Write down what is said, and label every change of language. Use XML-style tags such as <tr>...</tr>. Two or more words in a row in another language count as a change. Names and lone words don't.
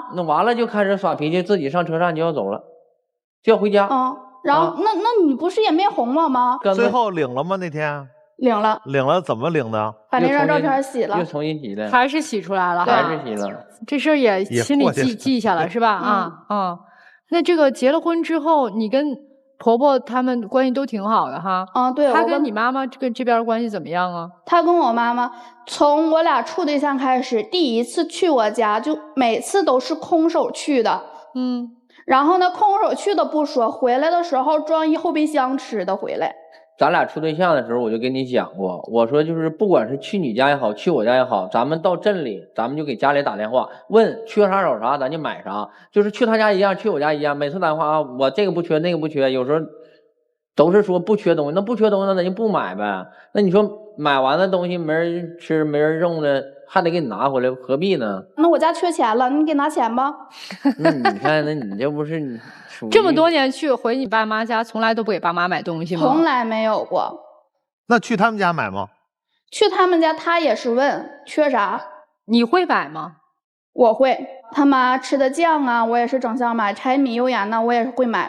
<zh>那完了就開始耍脾氣，自己上車站就要走了，就要回家。然後那你不是也沒哄我嗎？最後領了嗎？那天領了。領了怎麼領的？把那張照片洗了。又重新洗的。還是洗出來了。還是洗了。這事兒也心裡記下了是吧？那這個結了婚之後，你跟婆婆他們關係都挺好的哈。對。她跟你媽媽這邊關係怎麼樣啊？她跟我媽媽從我倆處對象開始，第一次去我家就每次都是空手去的。然後呢，空手去的不說，回來的時候裝一後備箱吃的回來。咱倆處對象的時候，我就跟你講過，我說就是不管是去你家也好，去我家也好，咱們到鎮裡，咱們就給家裡打電話，問缺啥找啥，咱就買啥。就是去他家一樣，去我家一樣，每次打電話啊，我這個不缺，那個不缺，有時候都是說不缺東西，那不缺東西那咱就不買唄。那你說買完的東西沒人吃，沒人用的，還得給你拿回來，何必呢？那我家缺錢了，你給拿錢吧。那你看，那你這不是你這麼多年去回你爸媽家，從來都不給爸媽買東西嗎？從來沒有過。那去他們家買嗎？去他們家，他也是問缺啥。你會買嗎？我會。他媽吃的醬啊，我也是整箱買。柴米油鹽呢，我也是會買。</zh>